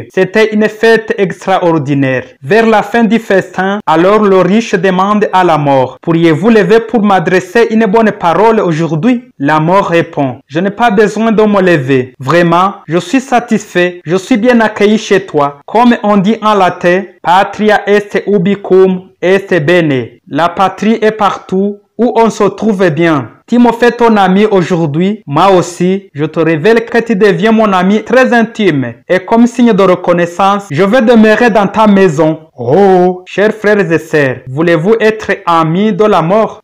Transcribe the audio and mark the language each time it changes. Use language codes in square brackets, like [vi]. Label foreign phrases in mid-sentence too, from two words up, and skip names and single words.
[fr] C'était une fête extraordinaire. Vers la fin du festin, alors le riche demande à la mort, « Pourriez-vous lever pour m'adresser une bonne parole aujourd'hui ?» La mort répond, « Je n'ai pas besoin de me lever. Vraiment, je suis satisfait, je suis bien accueilli chez toi. Comme on dit en latin, [la] patria est ubicum est bene. [fr] La patrie est partout où on se trouve bien. Timothée, ton ami aujourd'hui, moi aussi, je te révèle que tu deviens mon ami très intime. Et comme signe de reconnaissance, je vais demeurer dans ta maison. Oh, chers frères et sœurs, voulez-vous être amis de la mort?